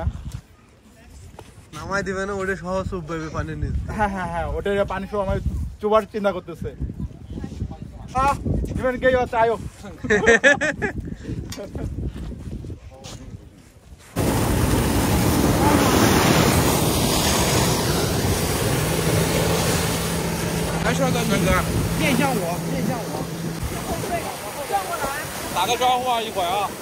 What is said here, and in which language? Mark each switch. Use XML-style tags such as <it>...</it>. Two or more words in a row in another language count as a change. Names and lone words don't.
<bn>নামাই দিবে না, ওটা সহজ উঠবে পানির নিচে। হ্যাঁ ওটা পানি সব আমার চুবার চিন্তা করতেছে।</bn> <zh>你们给我加油！来帅哥，你面向我，面向我，打个招呼啊，一会儿啊。</zh>